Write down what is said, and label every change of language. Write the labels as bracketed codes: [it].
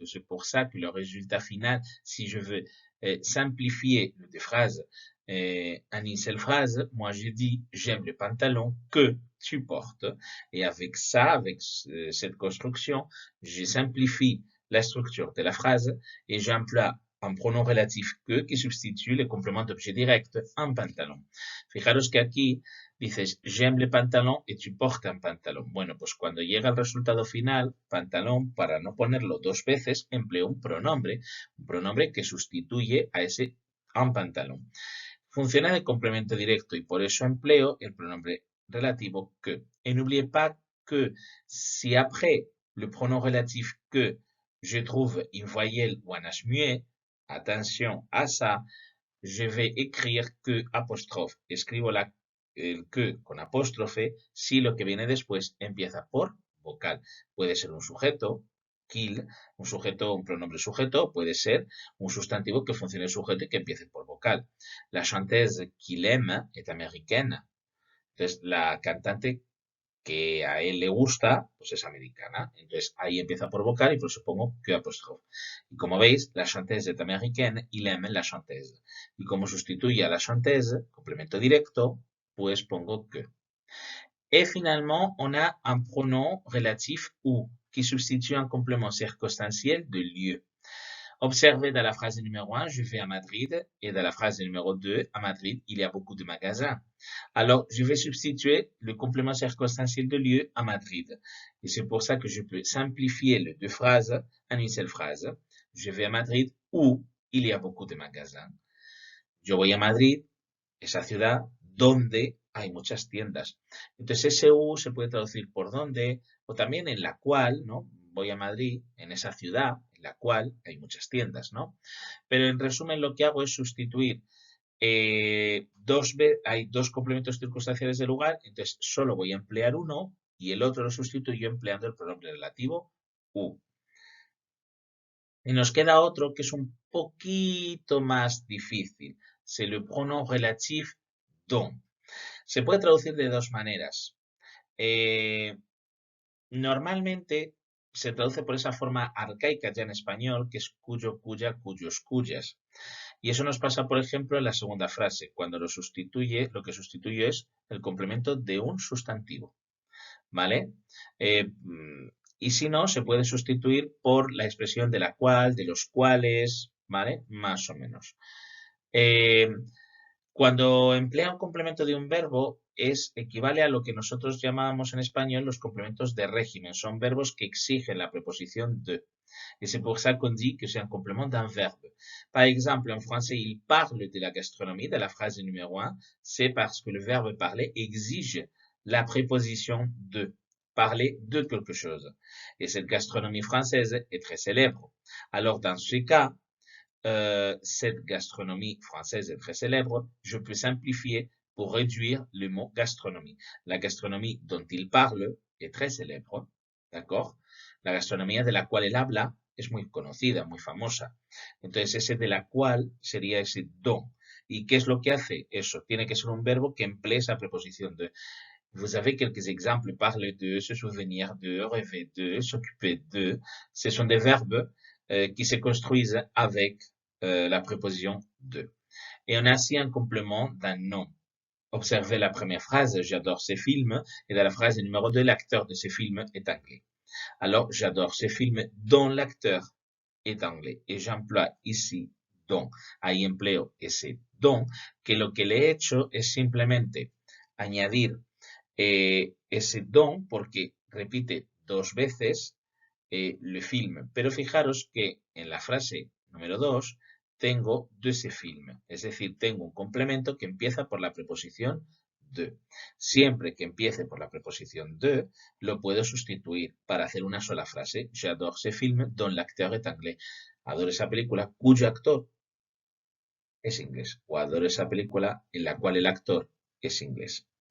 [fr] C'est pour ça que le résultat final, si je veux simplifier les phrases en une seule phrase, moi je dis j'aime les pantalons que tu portes. Et avec ça, avec cette construction, je simplifie la structure de la phrase et j'emploie un pronom relatif que qui substitue le complément d'objet direct, un pantalón. [es] Fijaros que aquí dices, [fr] j'aime le pantalón [es] y [fr] tu portes un pantalón. [es] Bueno, pues cuando llega el resultado final, pantalón, para no ponerlo dos veces, empleo un pronombre que sustituye a ese un pantalón. Funciona de complemento directo y por eso empleo el pronombre relativo que. [fr] Et n'oubliez pas que si après le pronom relatif que je trouve une voyelle ou un H muet, attention à ça, je vais écrire que apóstrofe. [es] Escribo el que con apóstrofe si lo que viene después empieza por vocal. Puede ser un sujeto, qu'il, un sujeto, un pronombre sujeto, puede ser un sustantivo que funcione sujeto y que empiece por vocal. [fr] La chanteuse qu'il aime est américaine. [es] Entonces, la cantante que a él le gusta, pues es americana. Entonces ahí empieza por vocal y por eso pongo que apóstrofe. Y como veis, [fr] la chanteuse est américaine, il aime la chanteuse. [es] Y como sustituye a la chanteuse, complemento directo, pues pongo que. [fr] Et finalement, on a un pronom relatif ou, qui substitue un complément circonstanciel de lieu. Observez dans la phrase numéro 1, je vais à Madrid, et dans la phrase numéro 2, à Madrid, il y a beaucoup de magasins. Alors, je vais substituer le complément circonstanciel de lieu à Madrid. Et c'est pour ça que je peux simplifier les deux phrases en une seule phrase. Je vais à Madrid où il y a beaucoup de magasins. [es] Yo voy a Madrid, esa ciudad donde hay muchas tiendas. Entonces, ese U se puede traducir por donde, o también en la cual, ¿no? Voy a Madrid, en esa ciudad, en la cual hay muchas tiendas, ¿no? Pero en resumen, lo que hago es sustituir hay dos complementos circunstanciales de lugar, entonces solo voy a emplear uno y el otro lo sustituyo empleando el pronombre relativo U. Y nos queda otro que es un poquito más difícil. [fr] C'est le pronom relatif dont. [es] Se puede traducir de dos maneras. Normalmente se traduce por esa forma arcaica ya en español, que es cuyo, cuya, cuyos, cuyas. Y eso nos pasa, por ejemplo, en la segunda frase. Cuando lo que sustituye es el complemento de un sustantivo. ¿Vale? Y si no, se puede sustituir por la expresión de la cual, de los cuales, ¿vale? Más o menos. Cuando emplea un complemento de un verbo, equivale a lo que nosotros llamábamos en español los complementos de régimen. Son verbos que exigen la preposición de. [fr] Et c'est pour ça qu'on dit que c'est un complément d'un verbe. Par exemple, en français, il parle de la gastronomie, de la phrase numéro 1, c'est parce que le verbe parler exige la préposition de, parler de quelque chose. Et cette gastronomie française est très célèbre. Alors, dans ce cas, cette gastronomie française est très célèbre, je peux simplifier pour réduire le mot gastronomie. La gastronomie dont il parle est très célèbre, d'accord? [es] La gastronomía de la cual él habla es muy conocida, muy famosa. Entonces, ese de la cual sería ese don. ¿Y qué es lo que hace eso? Tiene que ser un verbo que emplee esa preposición de. [fr] Vous avez quelques exemples, parler de, se souvenir de, rêver de, s'occuper de. Ce sont des verbes qui se construisent avec la préposition de. Et on a ainsi un complément d'un nom. Observez la première phrase, j'adore ces films, et dans la phrase numéro 2, l'acteur de ces films est anglais. Alors, j'adore ces films dont l'acteur est anglais. Et j'emploie ici don. [es] Ahí empleo ese don, que lo que le he hecho es simplemente añadir ese don porque repite dos veces le film. Pero fijaros que en la frase número 2 tengo de ese film. Es decir, tengo un complemento que empieza por la preposición de. Siempre que empiece por la preposición de, lo puedo sustituir para hacer una sola frase. [fr] J'adore ce film dont l'acteur est anglais. [es] Adoro esa película cuyo actor es inglés. O adoro esa película en la cual el actor es inglés.